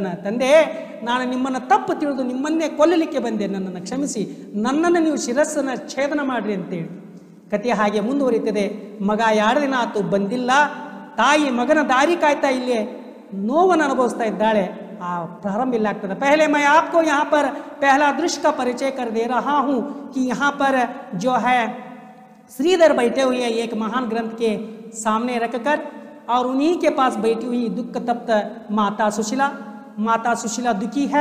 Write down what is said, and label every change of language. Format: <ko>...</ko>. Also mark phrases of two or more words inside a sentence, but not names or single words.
<kn>ತಂದೆ, ನಾನು ನಿಮ್ಮನ್ನು ತಪ್ಪು ತಿಳಿದು ನಿಮ್ಮನ್ನೇ ಕೊಲ್ಲಲಿಕ್ಕೆ ಬಂದೆ, ನನ್ನನ್ನು ಕ್ಷಮಿಸಿ, ನನ್ನನ್ನು ನೀವು ಶಿರಸ್ಸನ್ನು ಛೇದನ ಮಾಡಿರಿ ಅಂತೇಳಿ ಕತೆ ಹಾಗೆ ಮುಂದುವರಿತದೆ. ಮಗ 2 ದಿನ ಆತು ಬಂದಿಲ್ಲ. ತಾಯಿ ಮಗನ ದಾರಿ ಕಾಯ್ತಾ ಇಲ್ಲೇ ನೋವನ್ನು ಅನುಭವಿಸ್ತಾ ಇದ್ದಾಳೆ. ಆ ಪ್ರಾರಂಭ ಇಲ್ಲ ಆಗ್ತದೆ.</kn> <hi>पहले मैं आपको यहाँ पर पहला दृश्य का परिचय कर दे रहा हूँ कि यहाँ पर जो है श्रीधर बैठे हुए हैं एक महान ग्रंथ के सामने रखकर, और उन्हीं के पास बैठी हुई दुख तप्त माता सुशीला दुखी है।</hi>